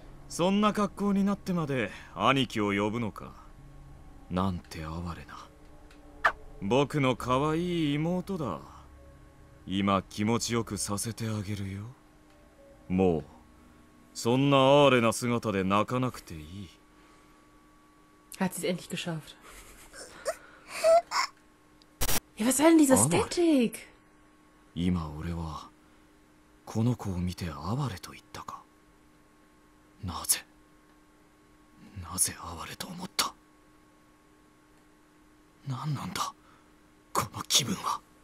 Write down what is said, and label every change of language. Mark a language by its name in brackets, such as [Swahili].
[Japanese] そんな格好になってまで兄貴を呼ぶのか。なんて哀れな。僕の可愛い妹だ。今気持ちよくさせてあげるよ。もうそんな哀れな姿で泣かなくていい。 [German] Hat sie es endlich geschafft. Ja, was soll denn diese Statik? [Japanese] 今俺はこの子を見て哀れと言ったか。なぜ哀れと思った。何なんだこの気分は。